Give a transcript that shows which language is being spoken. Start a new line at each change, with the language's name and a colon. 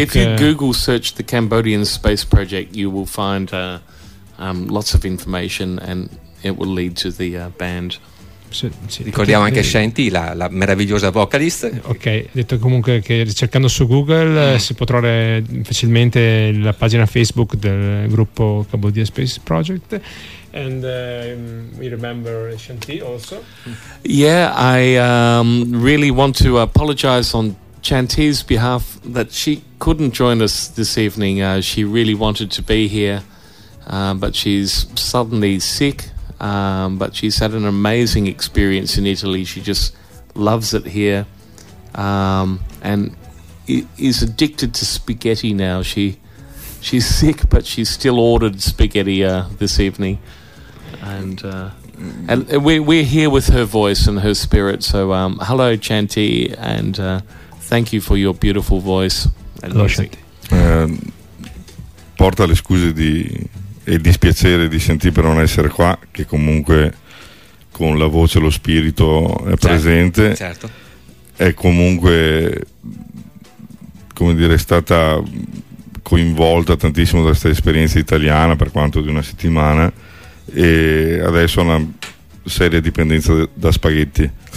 English: If you Google search the Cambodian Space Project, you will find lots of information and it will lead to the band.
Italian: Ricordiamo anche Shanti, la meravigliosa vocalist. Ok, detto comunque che cercando su Google si può trovare facilmente la pagina Facebook del gruppo Cambodia Space Project.
English: And we remember Shanti also. Yeah, I really want to apologize on Shanti's behalf that she couldn't join us this evening. She really wanted to be here, but she's suddenly sick. But she's had an amazing experience in Italy. She just loves it here, and is addicted to spaghetti now. She's sick, but she still ordered spaghetti this evening, and we're here with her voice and her spirit. So hello, Shanti, and thank you for your beautiful voice. Hello, Shanti.
Italian: Porta le scuse di. E il dispiacere di sentire per non essere qua, che comunque con la voce e lo spirito è certo, presente, certo. È comunque, come dire, stata coinvolta tantissimo da questa esperienza italiana per quanto di una settimana, e adesso ha una seria dipendenza da spaghetti.